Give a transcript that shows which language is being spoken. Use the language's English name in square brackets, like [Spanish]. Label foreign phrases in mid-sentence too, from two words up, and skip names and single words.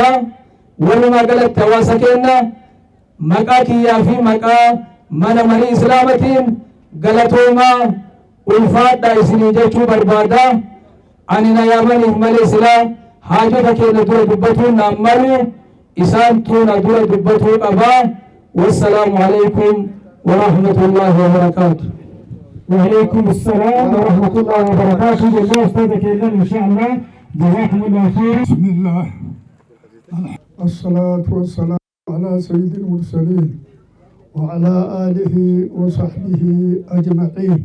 [Oromo] Walumaa galatti hawaasa keenya maqaa kiyyaa fi maqaa mana marii islaamatiin galatoomaa ulfaadhaa isinii jechuu barbaada. Ani na yaamaniif malee silaa haajota keenya dura dubbatuun naan malu isaantu na dura dubbatuu qabaa. [Arabic] والسلام عليكم ورحمة الله وبركاته. وعليكم السلام ورحمة الله وبركاته. الله أستاذك إن شاء الله جزاكم الله خير. بسم الله الصلاة والسلام على سيد المرسلين وعلى آله وصحبه أجمعين.